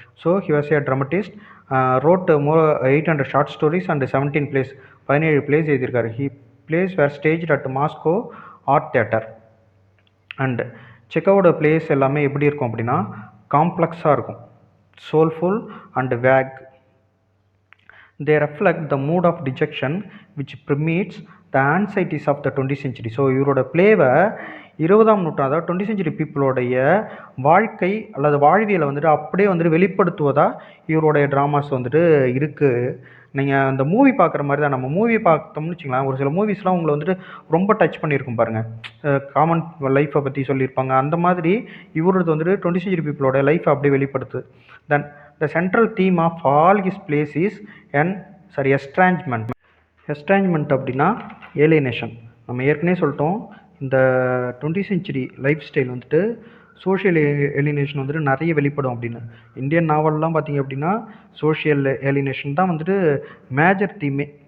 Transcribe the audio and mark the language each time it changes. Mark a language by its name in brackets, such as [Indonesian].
[English] so he was a dramatist, wrote more 800 short stories and 17 plays, 17 plays [Tamil] எழுதியிருக்காரு. [English] He plays were stage at Moscow art theatre. [Tamil] And செக்கோவோட place எல்லாமே எப்படி இருக்கும் அப்படின்னா காம்ப்ளெக்ஸாக இருக்கும், soulful and wake. [English] They reflect the mood of dejection which permeates the anxieties of the 20th century. [Tamil] So இவரோட பிளேவை 20ஆம் நூற்றாண்டு, அதாவது 20th century பீப்புளோடைய வாழ்க்கை அல்லது வாழ்வியலை வந்துட்டு அப்படியே வந்துட்டு வெளிப்படுத்துவதாக இவருடைய ட்ராமாஸ் வந்துட்டு இருக்குது. நீங்கள் அந்த மூவி பார்க்குற மாதிரி தான், நம்ம மூவி பார்த்தோம்னு வச்சுக்கலாம், ஒரு சில மூவிஸ்லாம் உங்களை வந்துட்டு ரொம்ப டச் பண்ணியிருக்கும் பாருங்கள், காமன் லைஃப்பை பற்றி சொல்லியிருப்பாங்க. அந்த மாதிரி இவரது வந்துட்டு 20th century பீப்புளோட லைஃப்பை அப்படியே வெளிப்படுத்து. [English] Then the central theme of all his plays is estrangement. [Tamil] Estrangement அப்படின்னா ஏலியனேஷன். நம்ம ஏற்கனவே சொல்லிட்டோம், இந்த 20th century லைஃப் ஸ்டைல் வந்துட்டு சோஷியல் ஏலியனேஷன் வந்துட்டு நிறைய வெளிப்படும் அப்படின்னு. இந்தியன் நாவல்லாம் பார்த்தீங்க அப்படின்னா சோஷியல் ஏலியனேஷன் தான் வந்துட்டு மேஜர் தீமே.